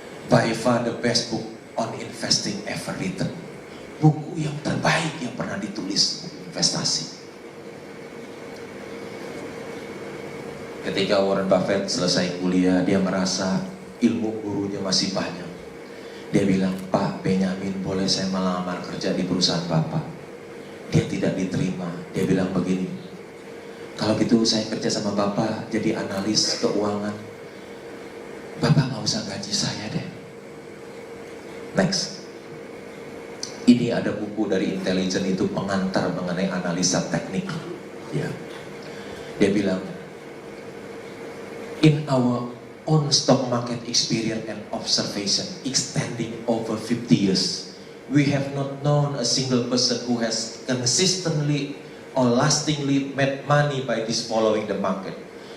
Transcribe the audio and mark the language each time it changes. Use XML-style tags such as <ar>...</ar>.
<en>By far the best book on investing ever written.</en> <id>Buku yang terbaik yang pernah ditulis buku investasi. Ketika Warren Buffett selesai kuliah, dia merasa ilmu gurunya masih banyak. Dia bilang, Pak Benjamin, boleh saya melamar kerja di perusahaan Bapak? Dia tidak diterima. Dia bilang begini, kalau gitu saya kerja sama Bapak jadi analis keuangan. Bapak nggak usah gaji saya deh. Next. Ini ada buku dari intelijen itu pengantar mengenai analisa teknik. Ya. Dia bilang,</id> <en>in our own stock market experience and observation extending over 50 years, we have not known a single person who has consistently or lastingly made money by this following the market.</en>